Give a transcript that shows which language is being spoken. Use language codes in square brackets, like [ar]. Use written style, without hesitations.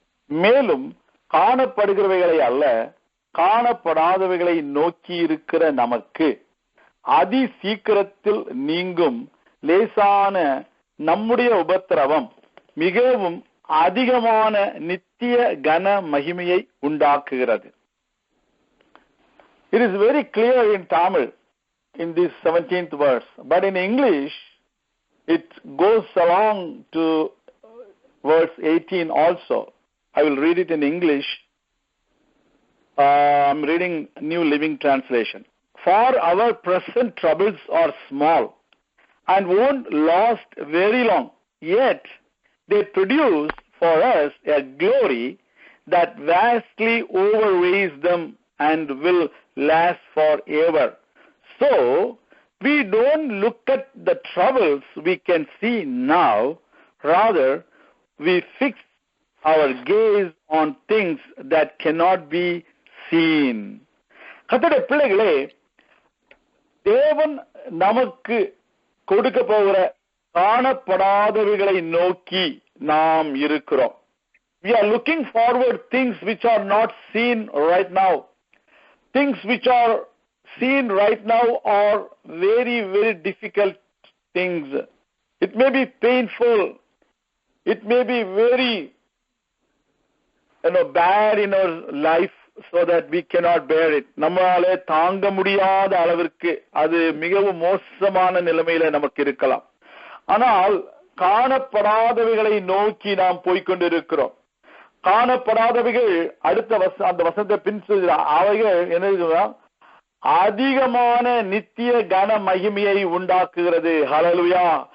[ta] மேலும் காணப்படுகிறவைகளை அல்ல, காணப்படாதவைகளை நோக்கி இருக்கிற நமக்கு அதி சீக்கிரத்தில் நீங்கும் லேசான நம்முடைய உபத்திரவம் மிகவும் அதிகமான நித்திய கன மகிமையை உண்டாக்குகிறது. [en] It is very clear in Tamil in this 17th verse, but in English it goes along to verse 18 also. I will read it in English. I'm reading New Living Translation. For our present troubles are small and won't last very long, yet they produce for us a glory that vastly overweighs them and will last forever. So, we don't look at the troubles we can see now, rather we fix our gaze on things that cannot be seen. [ta] கர்த்தருடைய பிள்ளைகளே, தேவன் நமக்கு கொடுக்க போகிற காணப்படாதவைகளை நோக்கி நாம் இருக்கிறோம். [en] We are looking forward things which are not seen right now. Things which are seen right now are very, very difficult things. It may be painful. It may be very, bad in our life, so that we cannot bear it. [ta] நம்மாலே தாங்க முடியாத அளவிற்கு அது மிகவும் மோசமான நிலைமையில நமக்கு இருக்கலாம். ஆனால் காணப்படாதவைகளை நோக்கி நாம் போய்கொண்டிருக்கிறோம். காணப்படாதவைகள் அடுத்த அந்த வசனத்தை பின் அவைகள் என்ன, அதிகமான நித்திய கன மகிமையை உண்டாக்குகிறது. ஹல்லேலூயா.